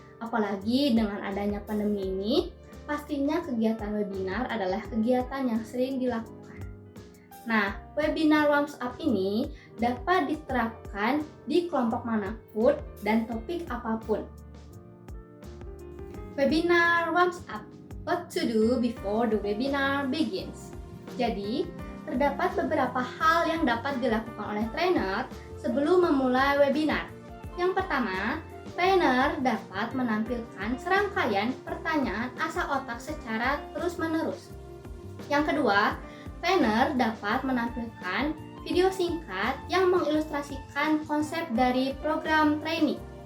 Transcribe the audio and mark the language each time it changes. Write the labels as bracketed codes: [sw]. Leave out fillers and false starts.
[id] Apalagi dengan adanya pandemi ini, pastinya kegiatan webinar adalah kegiatan yang sering dilakukan. Nah, webinar warms up ini dapat diterapkan di kelompok manapun dan topik apapun. [en] Webinar warms up, what to do before the webinar begins. [id] Jadi, terdapat beberapa hal yang dapat dilakukan oleh trainer sebelum memulai webinar. Yang pertama, trainer dapat menampilkan serangkaian pertanyaan asa otak secara terus-menerus. Yang kedua, trainer dapat menampilkan video singkat yang mengilustrasikan konsep dari program training.